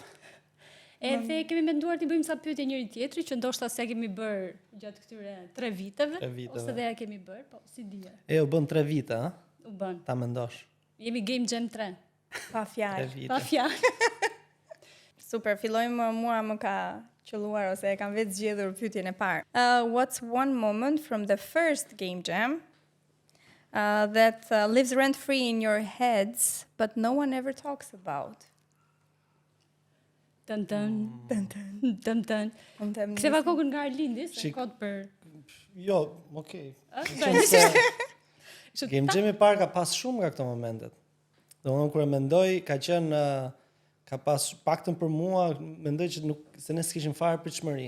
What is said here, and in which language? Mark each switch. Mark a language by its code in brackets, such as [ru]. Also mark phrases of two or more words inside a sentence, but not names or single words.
[sq] Edhe kemi menduar të bëjmë sa pyetje njëri tjetrit që ndoshta s'ja kemi bër gjatë këtyre 3 viteve, ose dhe ja kemi bër, po si dije. U bën 3 vite, ha? U bën. Ta mendosh. Jemi Game Jam 3. Pa fjalë. Pa fjalë. Super, fillojmë, mua më ka qelluar ose e kam vetë zgjedhur pyetjen e parë. [en] What's one moment from the first Game Jam that lives rent free in your heads but no one ever talks about? [sq] Tan. Ktheva kokën nga Arlindi, se kod për. Jo, okay. Game Jam i parë ka pas shumë nga këto momentet. Domethënë kur e mendoj, ka qenë ka pas paktën për mua, mendoj që se ne s'kishim fare pritshmëri.